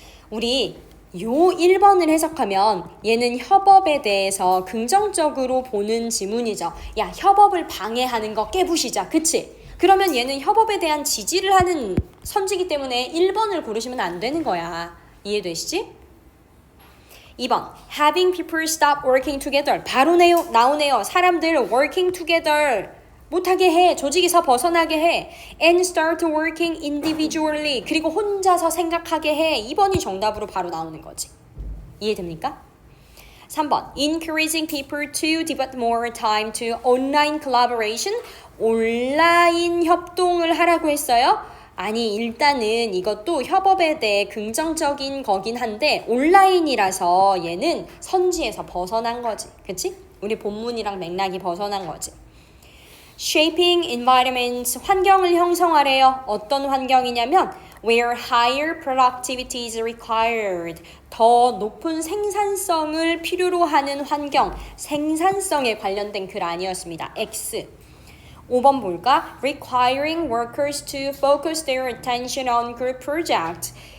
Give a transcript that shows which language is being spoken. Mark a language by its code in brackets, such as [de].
[ko] 우리 요 1번을 해석하면 얘는 협업에 대해서 긍정적으로 보는 지문이죠. 야, 협업을 방해하는 거 깨부시자. 그치? 그러면 얘는 협업에 대한 지지를 하는 선지기 때문에 1번을 고르시면 안 되는 거야. 이해되시지? [en] 2번 having people stop working together. [ko] 바로 나오네요. 사람들 [en] working together [ko] 못하게 해. 조직에서 벗어나게 해. [en] And start working individually. [ko] 그리고 혼자서 생각하게 해. 2번이 정답으로 바로 나오는 거지. 이해됩니까? [en] 3번 encouraging people to devote more time to online collaboration. [ko] 온라인 협동을 하라고 했어요. 아니, 일단은 이것도 협업에 대해 긍정적인 거긴 한데 온라인이라서 얘는 선지에서 벗어난 거지. 그치? 우리 본문이랑 맥락이 벗어난 거지. [en] Shaping environments, [ko] 환경을 형성하래요. 어떤 환경이냐면 [en] where higher productivity is required. [ko] 더 높은 생산성을 필요로 하는 환경, 생산성에 관련된 글 아니었습니다. X. 5번 볼까? [en] Requiring workers to focus their attention on group project.